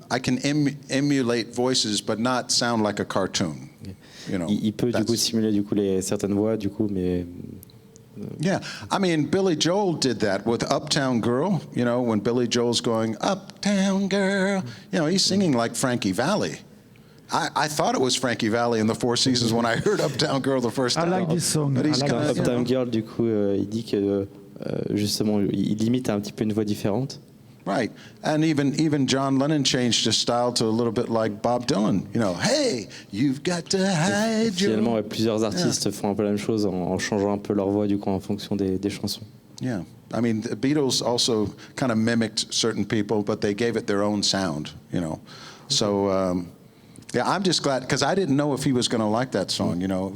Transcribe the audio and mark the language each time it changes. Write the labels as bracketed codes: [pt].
[en] I can emulate voices, but not sound like a cartoon. You know, [fr] il peut du coup simuler du coup certaines voix du coup, mais [en] yeah, I mean, Billy Joel did that with Uptown Girl. You know, when Billy Joel's going, Uptown Girl, you know, he's singing like Frankie Valli. I thought it was Frankie Valli in the Four Seasons when I heard Uptown Girl the first time. I like this song. But he's I like kinda, [fr] Uptown Girl, du coup, il dit que justement, il imite un petit peu une voix différente. [en] Right, and even John Lennon changed his style to a little bit like Bob Dylan. You know, hey, you've got to hide your... [fr] Finalement, plusieurs artistes font un peu la même chose en changeant un peu leur voix du coup en fonction des chansons. [en] Yeah, I mean, the Beatles also kind of mimicked certain people, but they gave it their own sound. You know, so. Yeah, I'm just glad, because I didn't know if he was going to like that song, you know.